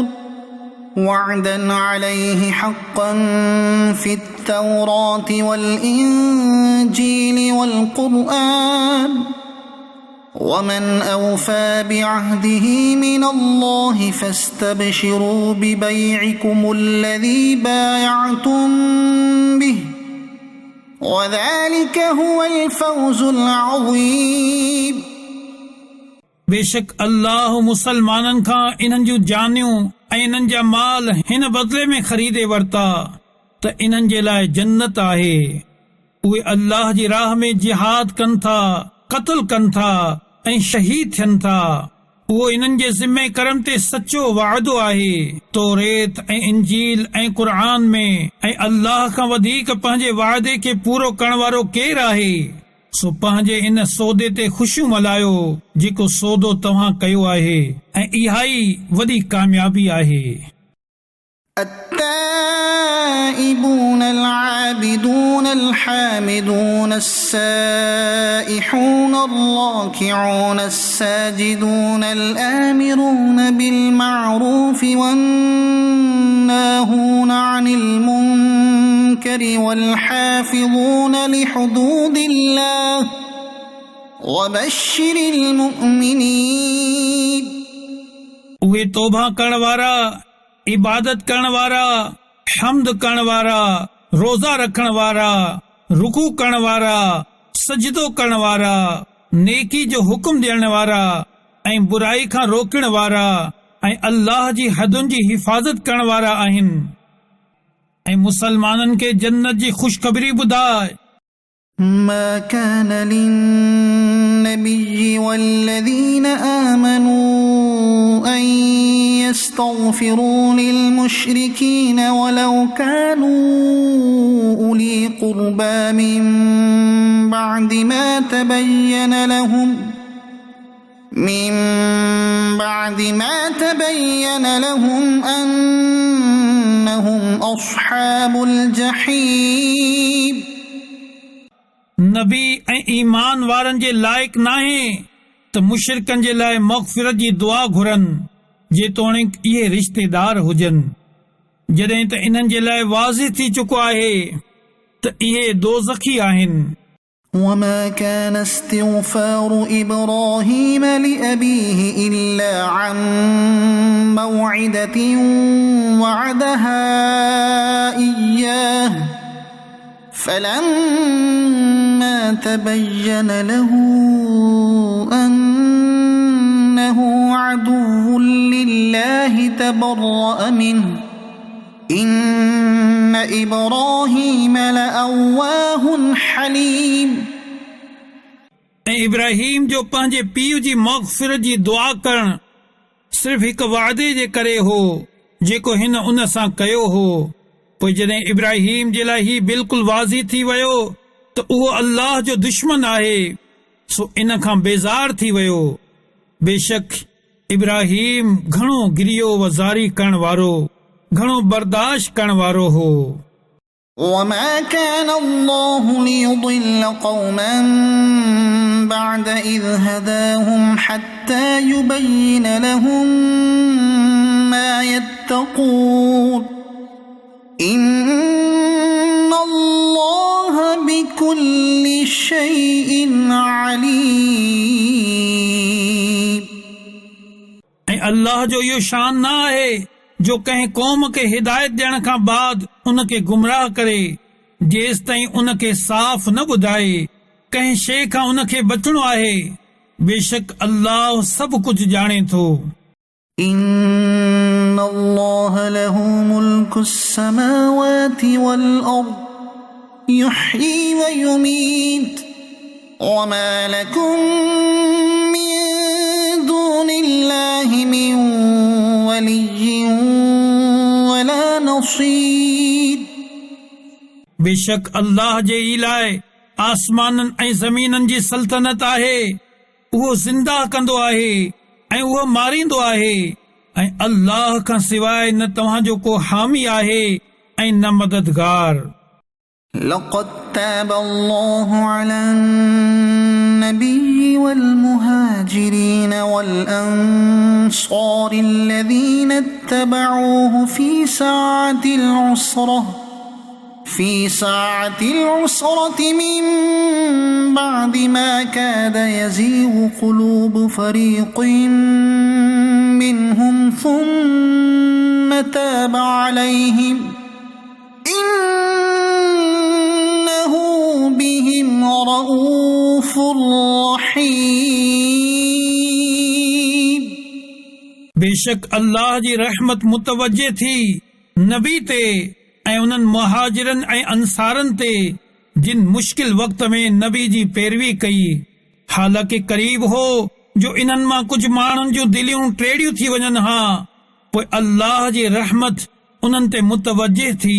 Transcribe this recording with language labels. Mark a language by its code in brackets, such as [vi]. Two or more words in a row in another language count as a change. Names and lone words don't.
[ar] وعدا عليه حقا في التوراة والإنجيل والقرآن ومن أوفى بعهده من الله فاستبشروا ببيعكم الذي بايعتم به وذلك هو الفوز العظيم [sd] बेशक अल्लाह मुसलमाननि खां इन्हनि जूं जानियूं ऐं इन्हनि जा माल हिन बदिले में ख़रीदे वरिता त इन्हनि जे लाइ जन्नत आहे उहे अल्लाह जी राह में जिहाद कनि था क़त्ल कनि था ऐं शहीद थियनि था उहो इन्हनि जे ज़िम्मे करम ते सचो वाइदो आहे तौरेत ऐं इंजील ऐं क़ुरान में ऐं अल्लाह खां वधीक पंहिंजे वाइदे खे पूरो करण वारो केरु आहे सो पंहिंजे इन सौदे ते ख़ुशियूं मल्हायो जेको सौदो तव्हां कयो आहे ऐं इहा ई वॾी कामयाबी आहे [ar] التائبون العابدون الحامدون السائحون الراكعون الساجدون الآمرون بالمعروف والناهون عن المنكر والحافظون لحدود الله وبشر المؤمنين [sd] उहे तौबा करण वारा इबादत करण वारा हम्द करण वारा, रोज़ा रखण वारा, रुकू करण वारा, सजदो करण वारा, नेकी जो हुक्म ॾियण वारा ऐं बुराई खां रोकण वारा ऐं अल्लाह जी हदुनि जी हिफ़ाज़त करण वारा आहिनि। ऐं मुसलमाननि खे जन्नत जी ख़ुशख़बरी ॿुधाए। [ar] ما كان للنبي والذين آمنوا أن يستغفروا للمشركين ولو كانوا أولي قربى من بعد ما تبين لهم أنهم أصحاب الجحيم [sd] नबी ऐं ईमान वारनि जे लाइक़ नाहे त मुशरिकनि जे लाइ मग़फ़िरत जी दुआ घुरनि जेतोणीक इहे रिश्तेदार हुजनि, जॾहिं त इन्हनि जे लाइ वाज़िह थी चुको आहे त इहे दोज़खी आहिनि। [ar] وما كان استغفار إبراهيم لأبيه إلا عن موعدة وعدها إياه فلما تبين له أنه عدو لله تبرأ منه إن إبراهيم لأواه حليم। [sd] इब्राहिम जो पंहिंजे पीउ जी मग़फ़िरत जी दुआ करण सिर्फ़ हिकु वादे जे करे हो जेको हिन उन सां कयो हो। पोइ जॾहिं इब्राहिम जे लाइ ही बिल्कुलु वाज़ी थी वियो त उहो अल्लाह जो दुश्मन आहे, सो इन खां बेज़ार थी वियो। बेशक इब्राहिम घणो गिरियो वज़ारी करण वारो, घणो बर्दाश्त करण वारो हो। [ar] وما كان الله ليضل قوما بعد إذ هداهم حتى يبين لهم ما يتقون إن الله بكل شيء عليم। [sd] ऐं अल्लाह जो इहो शान न आहे जो कंहिं क़ौम खे हिदायत ॾियण खां बाद उन खे गुमराह करे जेसि ताईं उन खे साफ़ न ॿुधाए कंहिं शइ खां उन खे बचणो आहे। बेशक अल्लाह सभु कुझु ॼाणे थो। [ar] إن الله له ملك السماوات والأرض يحيي ويميت وما لكم من دون الله من ولي ولا نصير। [sd] बेशक अल्लाह जे ई लाइ आसमाननि ऐं ज़मीननि जी सल्तनत आहे। उहो ज़िंदा कंदो आहे ऐं उहो मारींदो आहे ऐं अल्लाह खां सवाइ न तव्हांजो को हामी आहे ऐं न मददगार। [ar] لقد تاب الله على النبي والمهاجرين والأنصار الذين اتبعوه في ساعة العسرة من بعد ما كاد يزيغ قلوب فريق منهم ثم تاب عليهم إنه بهم رؤوف رحيم। [sd] बेशक अल्लाह जी रहमत मुतवज्जे थी नबी ते ऐं उन्हनि मुहाजिरनि ऐं अंसारनि ते जिन मुश्किल वक़्त में नबी जी पैरवी कई। हालांकि करीब हो जो इन्हनि मां कुझु माण्हुनि जूं दिलियूं टेढ़ियूं थी वञनि हा, पोइ अल्लाह जी रहमत उन्हनि ते मुतवज्जे थी।